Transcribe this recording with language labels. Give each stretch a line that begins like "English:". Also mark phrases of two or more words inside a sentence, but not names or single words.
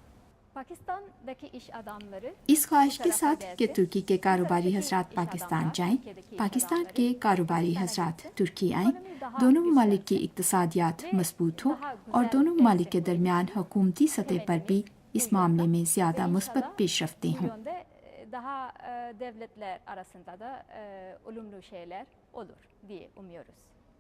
Urdu: اس خواہش کے ساتھ کہ ترکی کے کاروباری حضرات پاکستان جائیں، پاکستان کے کاروباری حضرات ترکی آئیں، دونوں ممالک کی اقتصادیات مضبوط ہو اور دونوں ممالک کے درمیان حکومتی سطح پر بھی اس معاملے میں زیادہ مثبت پیش رفتیں ہوں.
Turkish: daha devletler arasında da olumlu şeyler olur diye umuyoruz.